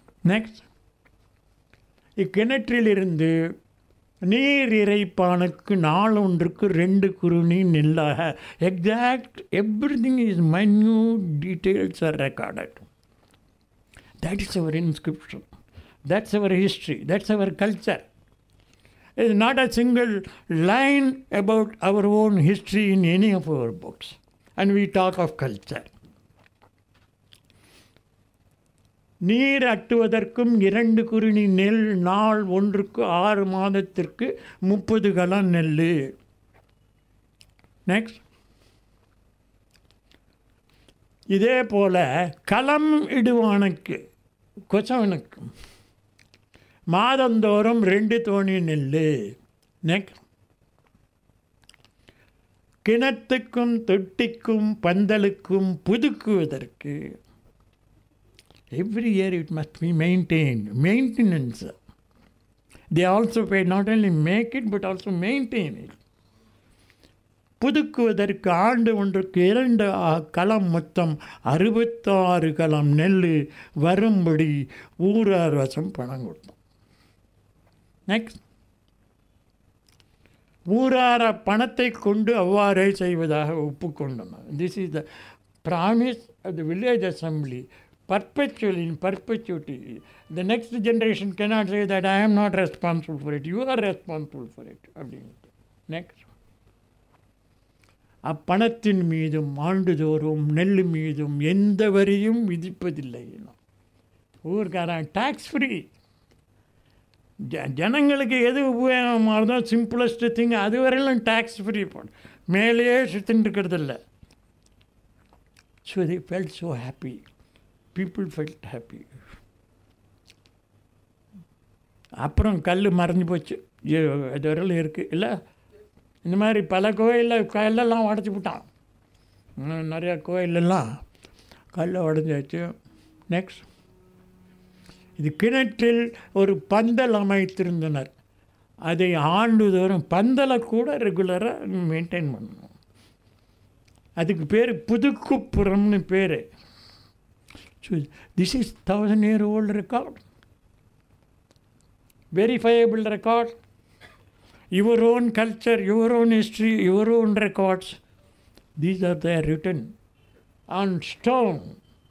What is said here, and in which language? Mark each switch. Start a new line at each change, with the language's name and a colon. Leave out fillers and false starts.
Tamil: Next, இக்கிணற்றிலிருந்து நீர் இறைப்பானுக்கு நாள் ஒன்றுக்கு 2 குருணி நெல்லாக
English: Exact everything is minute details are recorded. That is our inscription, that's our history, that's our culture. There is not a single line about our own history in any of our books, and we talk of culture.
Tamil: நீர் அட்டுவதற்கும் 2 குருணி நெல், நாள் ஒன்றுக்கு 6 மாதத்திற்கு 30 கலம் நெல். Next, இதே போல் களம் இடுவானுக்கு கொசவனுக்கு மாதந்தோறும் 2 தோணி நெல்.
English: next,
Tamil: கிணத்துக்கும் தொட்டிக்கும் பந்தலுக்கும் புதுக்குவதற்கு
English: every year it must be maintained. Maintenance. They also pay, not only make it but also maintain it.
Tamil: புதுக்குவதற்கு ஆண்டு ஒன்றுக்கு 2 களம், மொத்தம் 66 களம் நெல் வரும்படி ஊரார் வசம் பணம் கொடுத்தோம். நெக்ஸ்ட், ஊரார பணத்தை கொண்டு அவ்வாறே செய்வதாக ஒப்புக்கொண்டனர்.
English: This is the promise of the village assembly. Perpetually, in perpetuity. The next generation cannot say that I am not responsible for it. You are responsible for it. Next.
Tamil: அப்பணத்தின் மீதும் ஆண்டுதோறும் நெல் மீதும் எந்த வரியும் விதிப்பதில்லை. ஊருக்காரன் டாக்ஸ் ஃப்ரீ. ஜனங்களுக்கு எது உபயோகமானதோ
English: simplest thing
Tamil: அது வரையிலும் டாக்ஸ் ஃப்ரீ போடும். மேலேயே சுத்தின்னு இருக்கிறதில்ல. So
English: they felt so happy. People felt happy.
Tamil: அப்புறம் கல் மறைஞ்சு போச்சு, அது வரையிலும் இருக்குது இல்லை. இந்த மாதிரி பல கோயிலில் கல்லெல்லாம் உடச்சி விட்டான். நிறையா கோயிலெல்லாம் கல்லை உடஞ்சாச்சு. நெக்ஸ்ட், இது கிணற்றில் ஒரு பந்தல் அமைத்திருந்தனர். அதை ஆண்டுதோறும் பந்தலை கூட ரெகுலராக மெயின்டைன் பண்ணணும். அதுக்கு பேர் புதுக்குப்புறம்னு பேர்.
English: So this is 1,000-year-old record. Verifiable record. Your own culture, your own history, your own records. These are there written on stone.